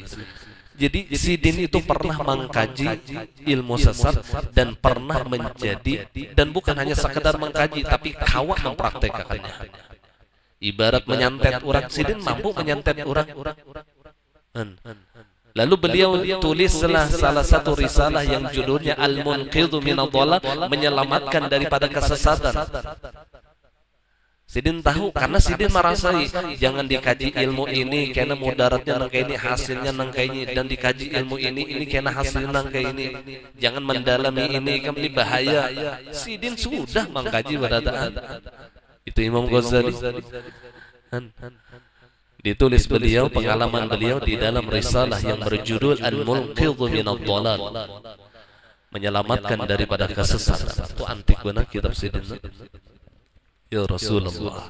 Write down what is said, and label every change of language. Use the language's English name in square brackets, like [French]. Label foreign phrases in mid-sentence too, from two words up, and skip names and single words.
[Indonesian] Jadi sidin itu pernah mengkaji ilmu sesat dan pernah menjadi, dan bukan hanya sekedar mengkaji tapi kawat mempraktekkannya. Ibarat menyantet orang, sidin mampu menyantet orang. Lalu beliau tulislah salah satu risalah yang judulnya Al-Munqidhu Minad Dhalal, menyelamatkan daripada kesesatan. [Banjar] Sidin tahu, karena sidin merasai jangan dikaji ilmu ini karena mudaratnya nang kayak ini, hasilnya nang kayak ini, dan dikaji ilmu ini karena hasilnya nang kayak ini. [Indonesian] Jangan mendalami ini, kan ini bahaya. Sidin sudah mengkaji berataan. Itu Imam Ghazali. Ditulis beliau pengalaman beliau di dalam risalah yang berjudul Al-Munqidhu Minad Dhalal. [Banjar] menyelamatkan daripada kesesatan. Itu antik benar kitab Sidin. [Arabic] Ya Rasulullah.